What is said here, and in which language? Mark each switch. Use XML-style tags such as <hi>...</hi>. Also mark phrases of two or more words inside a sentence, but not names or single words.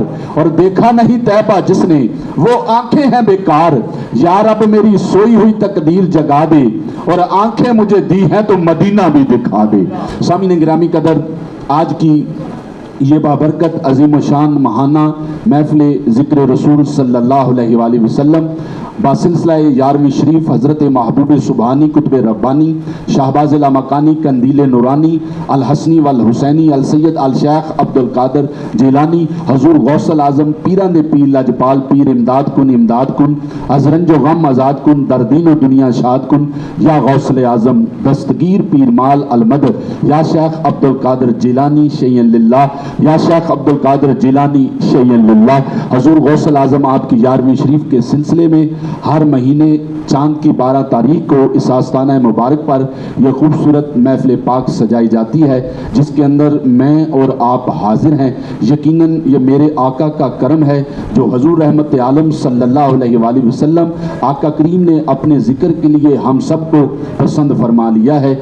<ur>اور دیکھا نہیں طیبہ جس نے وہ آنکھیں ہیں بیکار. یا رب میری سوئی ہوئی تقدیر جگا دے اور آنکھیں مجھے دی ہیں تو مدینہ بھی دکھا دے. سامعین گرامی قدر، آج کی یہ بابرکت عظیم شان ماہانہ محفل ذکر رسول</ur> <ar>صلى الله عليه وسلم</ar> <ur>بسلسلہ 11ویں شریف حضرت محبوب سبحانی قطب ربانی شہباز مکانی قندیل نورانی</ur> <ar>الحسني والحسيني السيد الشيخ</ar> <ur>عبدالقادر جیلانی حضور غوث الاعظم</ur> <pa>پیراں دے پیر</pa> <ur>لجپال پیر</ur> <fa>امداد کن از رنج و غم آزاد کن در دین و دنیا شاد کن</fa> <ur>یا غوث الاعظم دستگیر پیر مال</ur> <ar>المدد يا شيخ عبد القادر الجيلاني شيئا لله يا شيخ عبد القادر الجيلاني شيئا لله</ar> <ur>या शेख अब्दुल कादर जिलानी शैयन लिल्लाह। حضور غوث الاعظم آپ کی 11ویں شریف کے سلسلے میں ہر مہینے چاند کی 12 تاریخ کو اس آستانہ مبارک پر یہ خوبصورت محفل پاک سجائی جاتی ہے، جس کے اندر میں اور آپ حاضر ہیں. یقیناً یہ میرے آقا کا کرم ہے جو حضور رحمت عالم</ur> <ar>صلى الله عليه وسلم</ar> <ur>آقا کریم نے اپنے ذکر کے لیے ہم سب کو پسند فرما لیا ہے.</ur>